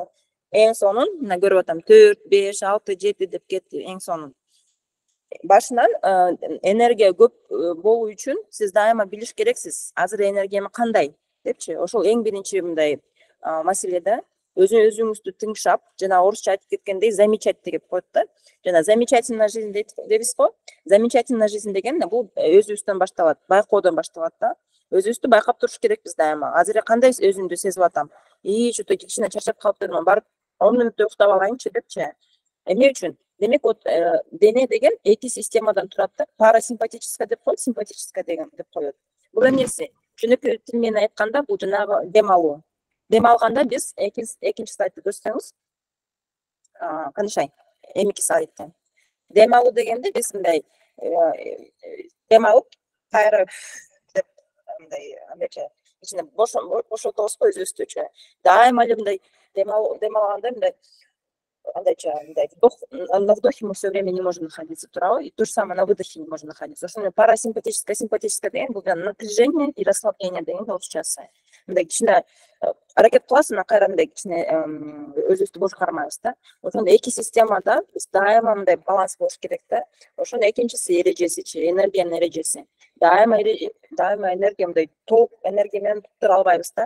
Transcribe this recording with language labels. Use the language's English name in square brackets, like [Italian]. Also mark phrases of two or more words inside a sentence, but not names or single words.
[Kyrgyz] Эң сонун, мына көрүп атам, 4, 5, 6, 7 деп кетти эң сонун. Башынан энергия көп болуу үчүн сиз дайыма билиш керексиз. Азыр энергиям кандай депчи. Ошол эң биринчи мындай маселе да. өзүңүздү тыңшап, жана орусча айтып кеткендей замечать деп коет да. Жана [Russian] замечательная жизнь [Kyrgyz] дейбиз го. [Russian] Замечательная жизнь [Kyrgyz] деген бул өзүбүздөн башталат, байкоодон башталат да. Өзүбүздү байкап туруш керекпиз дайыма. Азыр кандай өзүмдү сезип атам. Что-то кичине чарчап калыптырмын, барып 10 мүнөттөй уктап алайынчы депчи. Эмне үчүн? Демек, вот дене деген эки системадан турат да. Парасимпатическая деп коет, симпатическая деген деп коет. Бул эмнеси? Чөнөкөй тил менен айтканда бул жанагы дем алуу. Дем алганда биз экинчи слайдты көрсөңүз, канышай, эмики слайдты. Дем алуу дегенде биз мындай дем алып, кайра деп мындай ичине бошотобуз го өзүбүздүчү. Дайыма эле мындай дем алганда мындай [Russian] на вдохе мы все время не можем находиться, тура, и то же самое на выдохе не можем находиться. Основное парасимпатическое, симпатическое [Kyrgyz] деген бул [Russian] напряжение и расслабление [Kyrgyz] деген болчу. Мындай кичине аракет кыласыз, мына кайра мындай кичине өзүбүздү бошкармайбыз да. Ошондо эки системада биз дайыма мындай баланс болуш керек да. Ошондо экинчиси эрежесичи, энергиянын эрежеси. Дайыма энергия мындай толук энергия менен тура албайбыз да.